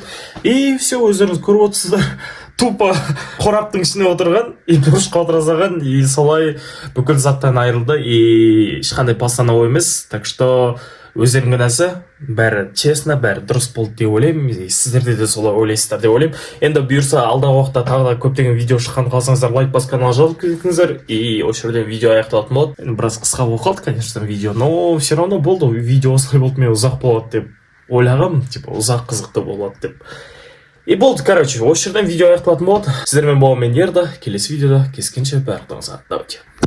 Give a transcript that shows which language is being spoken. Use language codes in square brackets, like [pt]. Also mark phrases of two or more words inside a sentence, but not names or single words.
[ru] И все, [kk] өздеріңіз көріп отырсыздар. Тупо қораптың ішіне отырған, и бұрышқа отыра салған, и солай бүкіл заттан айырылды, и ешқандай постановой емес. [ru] Так что [kk] өздерің кінәсі, бәрі честно, бәрі дұрыс болды деп ойлаймын. Сіздерде де солай ойлайсыздар деп ойлаймын. Енді бұйырса алдағы уақытта тағы да көптеген видео шыққан қалсаңыздар, лайк басып каналға жазылып кетіңіздер, и осы жерден видео аяқталатын болады. Енді біраз қысқа болып қалды, [ru] конечно, видео, но все равно болды. [kk] Видео осылай болды, мен ұзақ болады деп ойлағам, типа ұзақ қызықты болады деп. И болды, короче, осы жерден видео аяқталатын болады. Сіздермен болған мен Ерда. Келесі видеода кездескенше барлығыңызға давайте.